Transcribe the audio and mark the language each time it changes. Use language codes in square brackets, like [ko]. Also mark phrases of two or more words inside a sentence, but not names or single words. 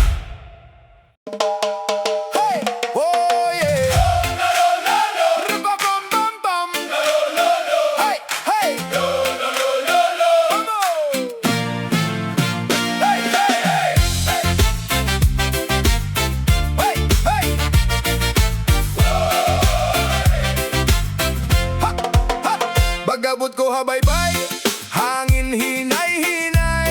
[en] Hey, oh yeah. Rum-bum-bum-bum. Hey, hey. Come on. Hey, hey, hey. Hey, hey. Ha, ha. [war] Bagabot ko ha baybay, hangin hinay-hinay.